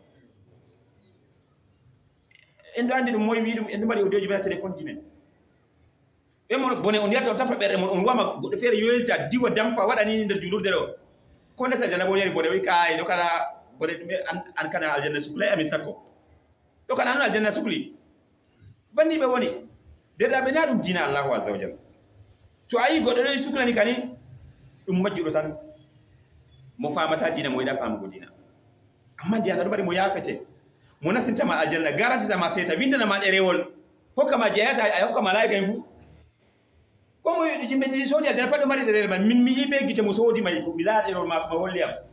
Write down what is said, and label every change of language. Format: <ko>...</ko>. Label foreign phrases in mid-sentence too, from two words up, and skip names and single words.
<ff>en ɗo andi ɗum moye wi ɗum en ɗo mbaɗi audioji men téléphone ji men ɓe mon bone on yarta on tappa ɓerde mon on wama goɗɗo feere yoyilta diwa dampa waɗa ni nder julurde ɗo ko nesa aljanna bo yari bone wi kay ɗo kana bone ɗume an kana aljanna suklay amin sakko ɗo kana an aljanna sukli banni ɓe woni derɗaɓe na ɗum dina</ff> <ar>الله عز وجل</ar> <ff>to a yi goɗɗo ɗo suklani kani ɗum majjuɗo tan mo famata dina mo yiɗa famugo dina amma ndiyana ɗo mbaɗi mo yafete mo nasintama aljanna garantisama seeta windanama ɗerewol hokkama jeyata a hokka malaika en fuu komo yimɓe ji soodi aljanna pat ɗo mari ɗerere man min mi yiɓe gite mo soodi may mi laa ɗerewol ma holli am</ff>